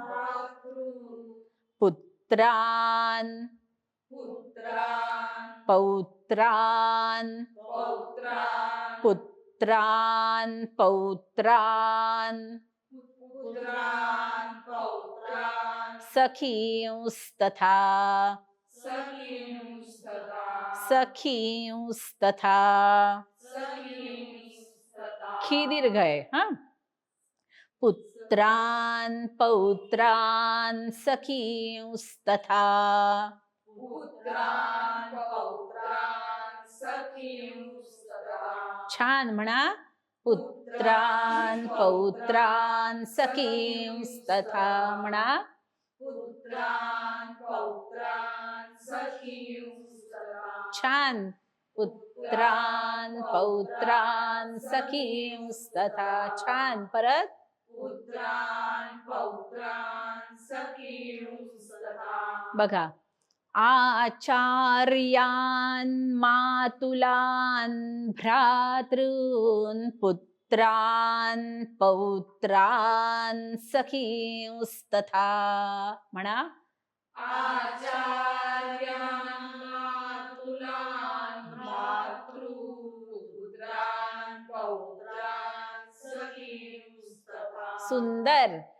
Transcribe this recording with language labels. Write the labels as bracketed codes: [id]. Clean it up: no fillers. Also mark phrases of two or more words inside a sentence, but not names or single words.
[sa] पुत्रान पौत्रान पुत्रान पौत्रान सखींस्तथा सखींस्तथा [mr] खी दीर्घ आहे हा [sa] पुत्रान पौत्रान सखींस्तथा [mr] छान म्हणा [sa] पुत्रान पौत्रान सखींस्तथा म्हणा छान पुत्रान पौत्रान सखींस्तथा [mr] छान परत बघा आचार्यान [sa] मातुलान भ्रातृन पुत्रान पौत्रान सखींस्तथा [mr] म्हणा सुंदर